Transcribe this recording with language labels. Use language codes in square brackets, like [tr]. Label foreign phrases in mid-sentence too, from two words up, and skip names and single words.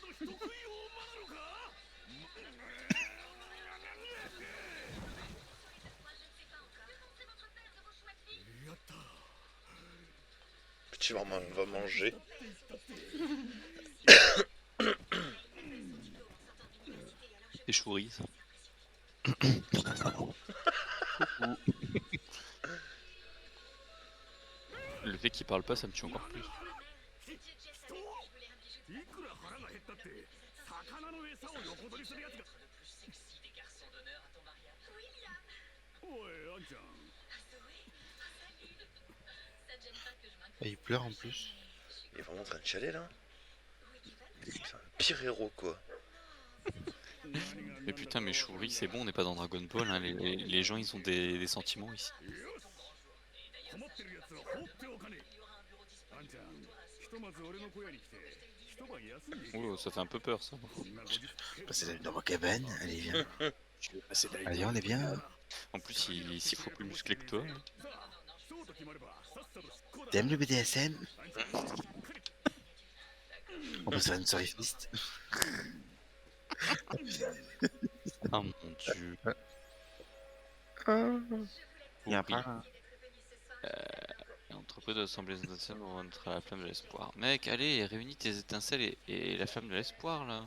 [fr] Petit maman va manger. Des chouris, ça. Le fait qu'il parle pas, ça me tue encore plus. [ja] いくら腹が減ったって魚の餌を横取りするやつが おいあんちゃん [fr] Ah, il pleure en plus. Il est vraiment en train de chialer là. C'est un pire héros quoi. Mais putain, mais chouris, c'est bon, on n'est pas dans Dragon Ball, hein. Les gens ils ont des sentiments ici. [ja] 困ってるやつは放っておかねえあんちゃんひとまず俺の小屋に来て一晩休んでいけ [fr] Oh, ça fait un peu peur ça. [ja] こんなご時世 [fr] Passer la nuit dans ma cabane. Allez, viens. Je vais passer la nuit Allez, on est bien. En plus, il s'il faut plus musclé que toi. [ja] さあそうと決まればさっさと執行だ [fr] T'aimes le BDSM? [ja] あんちゃんしっかり [fr] On peut se faire une soirée fist. Ah mon dieu. Il y a un Oui. pas. L'entreprise de l'Assemblée nationale pour rentrer à la flamme de l'espoir. Mec, allez, réunis tes étincelles et la flamme de l'espoir là.